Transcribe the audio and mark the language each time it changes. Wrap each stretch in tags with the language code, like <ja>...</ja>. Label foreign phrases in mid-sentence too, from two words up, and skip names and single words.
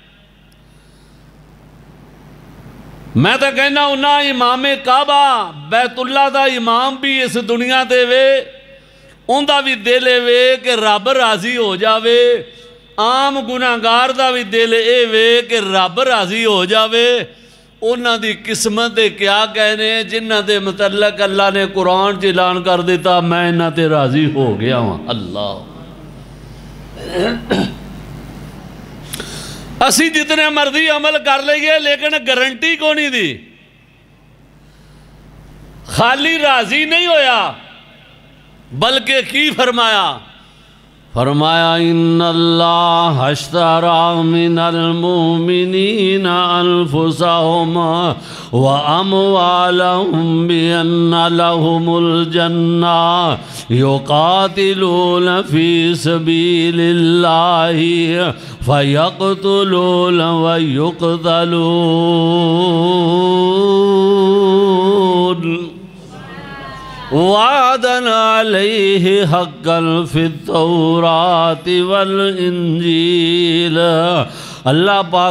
<pa>میں تو کہنا انہا امام کعبہ بیت اللہ دا امام بھی اس دنیا دے وے ان دا بھی دلے وے کہ رب راضی ہو جاوے، عام گناہگار دا بھی دل اے وے کہ رب راضی ہو جاوے۔ انہاں دی قسمت دے کیا کہنے جنہاں دے متعلق اللہ نے قرآن چ اعلان کر دیتا میں انہاں تے راضی ہو گیا ہوں۔ اللہ اسی جتنے مرضی عمل کر لئیے لیکن گارنٹی کو نہیں دی، خالی راضی نہیں ہویا بلکہ کی فرمایا؟</pa> <ar>فرمایا ان اللہ اشترى من المؤمنین انفسهم واموالهم بان لهم الجنہ یقاتلون فی سبیل اللہ فیقتلون ویقتلون وعدن علیہ حقا فی التورات والانجیل اللہ پاک</ar>